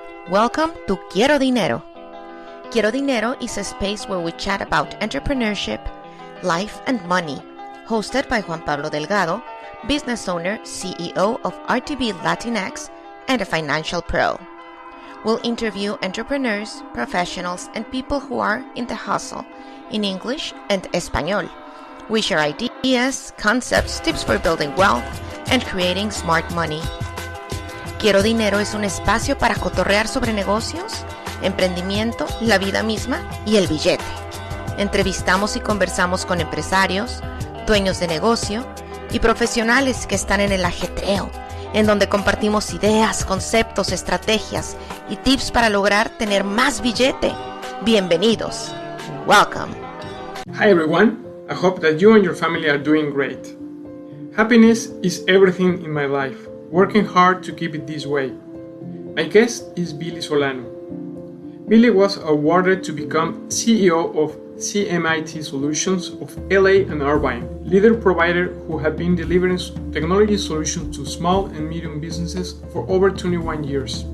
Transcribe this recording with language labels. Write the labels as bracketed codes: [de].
[en] Welcome to Quiero Dinero. Quiero Dinero is a space where we chat about entrepreneurship, life, and money, hosted by Juan Pablo Delgado, business owner, CEO of RTB Latinx, and a financial pro. We'll interview entrepreneurs, professionals, and people who are in the hustle in English and Español. We share ideas, concepts, tips for building wealth, and creating smart money. [es] Quiero Dinero es un espacio para cotorrear sobre negocios, emprendimiento, la vida misma y el billete. Entrevistamos y conversamos con empresarios, dueños de negocio y profesionales que están en el ajetreo, en donde compartimos ideas, conceptos, estrategias y tips para lograr tener más billete. Bienvenidos. [en] Welcome. Hi everyone. I hope that you and your family are doing great. Happiness is everything in my life. Working hard to keep it this way. My guest is Billy Solano. Billy was awarded to become CEO of CMIT Solutions of LA and Irvine, leader provider who have been delivering technology solutions to small and medium businesses for over 21 years.